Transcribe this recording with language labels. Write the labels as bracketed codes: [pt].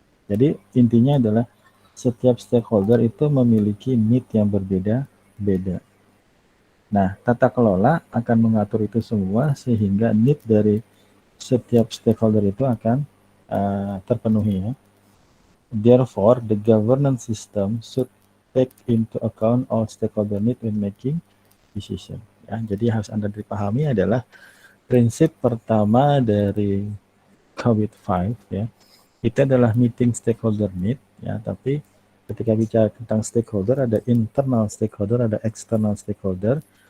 [id] Jadi intinya adalah setiap stakeholder itu memiliki need yang berbeda-beda. Nah, tata kelola akan mengatur itu semua sehingga need dari setiap stakeholder itu akan terpenuhi ya. [en] Therefore, the governance system should take into account all stakeholder need when making decision. [id] Ya, jadi harus Anda dipahami adalah prinsip pertama dari COVID-5 ya. Itu adalah meeting stakeholder need ya, tapi ketika bicara tentang stakeholder ada internal stakeholder, ada external stakeholder.